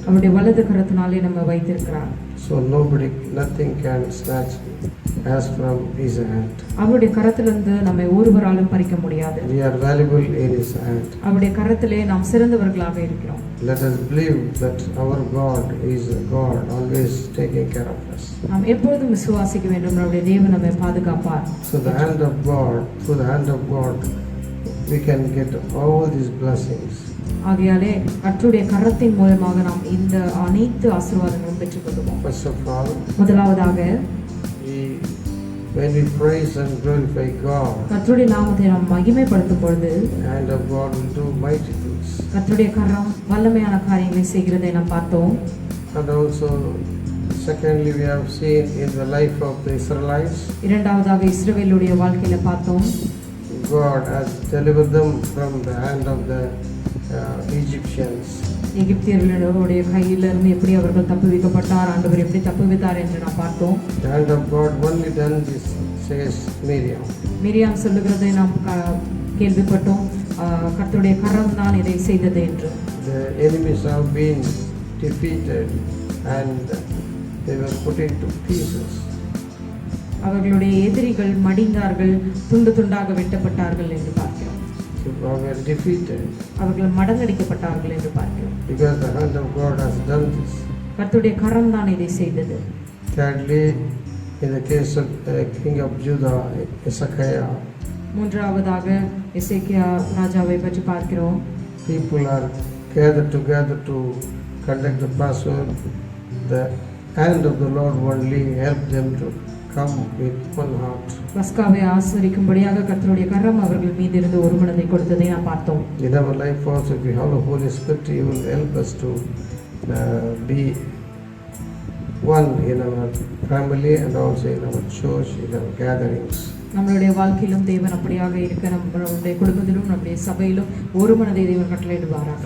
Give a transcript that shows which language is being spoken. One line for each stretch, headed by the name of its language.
Tamil: அவருடைய வலது கரத்தினாலே நம்ம வைத்திருக்கிறார்.
English: So nothing can snatch us from his hand.
Tamil: அவருடைய கரத்திலிருந்து நம்மை ஒருவராலும் பறிக்க முடியாது.
English: We are valuable in his hand.
Tamil: அவருடைய கரத்திலே நாம் சிறந்தவர்களாக இருக்கிறோம்.
English: Let us believe that our God is a God always taking care of us.
Tamil: நாம் எப்பொழுதும் விசுவாசிக்க வேண்டும், நம்முடைய தேவன் நம்மை பாதுகாப்பார்.
English: So the hand of God, through the hand of God, we can get all these blessings.
Tamil: ஆகையாலே கர்த்தருடைய கரத்தின் மூலமாக நாம் இந்த அனைத்து ஆசீர்வாதங்களும் பெற்றுக்கொள்வோம்.
English: First of all,
Tamil: முதலாவதாக
English: when we praise and glorify God,
Tamil: கர்த்தருடைய நாமத்தை நாம் மகிமைப்படுத்தும் பொழுது
English: the hand of God will do mighty things.
Tamil: கர்த்தருடைய கரம் வல்லமையான காரியங்களை செய்கிறதை நாம் பார்த்தோம்.
English: And also, secondly, we have seen in the life of the Israelites,
Tamil: இரண்டாவதாக இஸ்ரவேலுடைய வாழ்க்கையில பார்த்தோம்,
English: God has delivered them from the hand of the Egyptians.
Tamil: எகிப்தியர்களுடைய கையிலிருந்து எப்படி அவர்கள் தப்புவிக்கப்பட்டார், ஆண்டவர் எப்படி தப்புவித்தார் என்று நாம் பார்த்தோம்.
English: The hand of God only done this, says Miriam.
Tamil: Miriam சொல்லுகிறதை நாம் கேள்விப்பட்டோம், கர்த்தருடைய கரம் தான் இதை செய்தது என்று.
English: The enemies have been defeated and they were put into pieces.
Tamil: அவர்களுடைய எதிரிகள் மடிந்தார்கள், துண்டு துண்டாக வெட்டப்பட்டார்கள் என்று பார்க்கிறோம்.
English: They were defeated
Tamil: அவர்கள் மடங்கடிக்கப்பட்டார்கள் என்று பார்க்கிறோம்.
English: because the hand of God has done this.
Tamil: கர்த்தருடைய கரம் தான் இதை செய்தது.
English: Thirdly, in the case of king of Judah, Hezekiah,
Tamil: மூன்றாவதாக எசேக்கியா ராஜாவை பற்றி பார்க்கிறோம்.
English: people are gathered together to conduct the Passover. The hand of the Lord only helped them to come with one heart.
Tamil: பஸ்காவை ஆசரிக்கும்படியாக கர்த்தருடைய கரம் அவர்கள் மீது இருந்து ஒரு மனதை கொடுத்ததை நாம் பார்த்தோம்.
English: In our life also, if we have the Holy Spirit, He will help us to be one in our family and also in our church, in our gatherings.
Tamil: நம்மளுடைய வாழ்க்கையிலும் தேவன் அப்படியாக இருக்க, நம்மளுடைய குடும்பத்திலும் நம்முடைய சபையிலும் ஒரு மனதை தேவன் கட்டளையிடுவாராக.